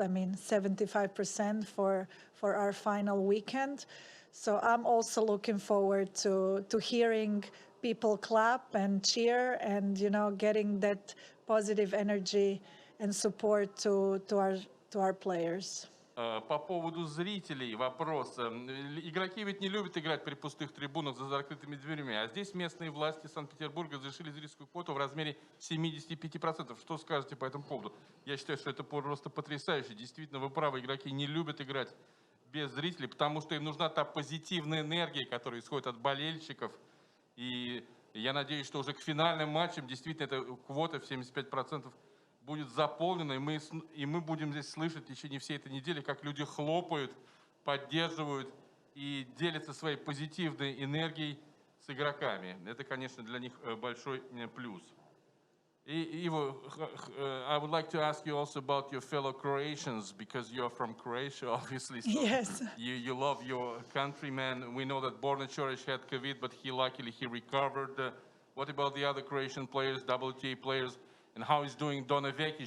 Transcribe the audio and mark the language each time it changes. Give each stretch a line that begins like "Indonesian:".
English: I mean, 75% for our final weekend. So I'm also looking forward to hearing people clap and cheer and, you know, getting that positive energy and support to our players.
Russian: По поводу зрителей вопрос. Игроки ведь не любят играть при пустых трибунах за закрытыми дверями, а здесь местные власти Санкт-Петербурга разрешили зрительскую квоту в размере 75%. Что скажете по этому поводу? Я считаю, что это просто потрясающе. Действительно, вы правы, игроки не любят играть без зрителей, потому что им нужна та позитивная энергия, которая исходит от болельщиков. И я надеюсь, что уже к финальным матчам действительно эта квота в 75% будет заполнена, и мы будем здесь слышать в течение всей этой недели, как люди хлопают, поддерживают и делятся своей позитивной энергией с игроками. Это, конечно, для них большой плюс.
English: Ivo, I would like to ask you also about your fellow Croatians, because you're from Croatia, obviously. So yes. You love your countrymen. We know that Borna Coric had COVID, but luckily he recovered. What about the other Croatian players, WTA players? And how is doing Donna Vekic?